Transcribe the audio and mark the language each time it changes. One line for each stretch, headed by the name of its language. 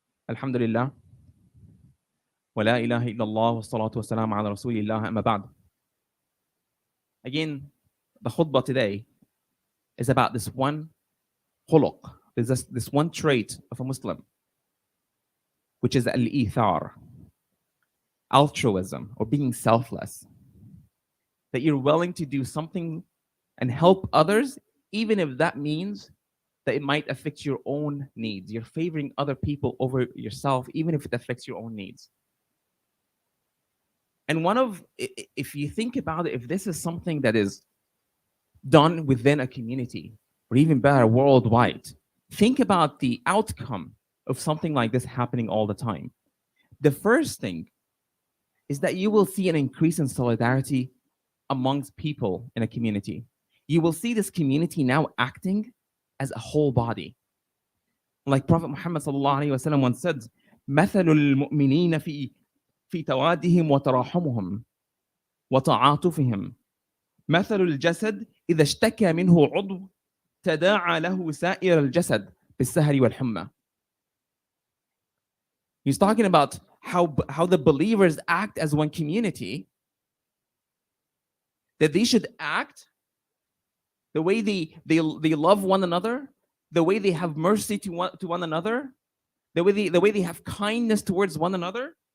Arabic: الحمد لله ولا إله إلا الله والصلاة والسلام على رسول الله أما بعد.
English: Again, the khutbah today is about this one khuluq. There's this one trait of a Muslim, which is al-ithar, altruism, or being selfless. That you're willing to do something and help others, even if that means that it might affect your own needs. You're favoring other people over yourself, even if it affects your own needs. And if you think about it, if this is something that is done within a community, or even better, worldwide, think about the outcome of something like this happening all the time. The first thing is that you will see an increase in solidarity amongst people in a community. You will see this community now acting as a whole body. Like Prophet Muhammad sallallahu alaihi wasallam once said,
Arabic: "مثل المؤمنين في توادهم وتراحمهم وتعاطفهم مثل الجسد إذا اشتكى منه عضو تداعى له سائر الجسد بالسهر والحمى."
English: He's talking about how the believers act as one community, that they should act the way they love one another, the way they have mercy to one another, the way they have kindness towards one another.